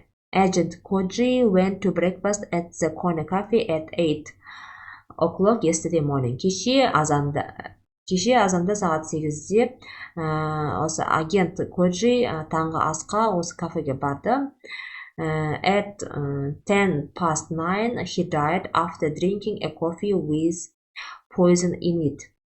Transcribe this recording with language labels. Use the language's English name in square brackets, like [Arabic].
[English] Agent Koji went to breakfast at the Corner Cafe at 8 o'clock yesterday morning. [Kazakh] Кеше азанда сағат 8-де осы агент Koji таңғы асқа осы кафеге барды. [English] At 10 past 9 he died after drinking a coffee with poison in it.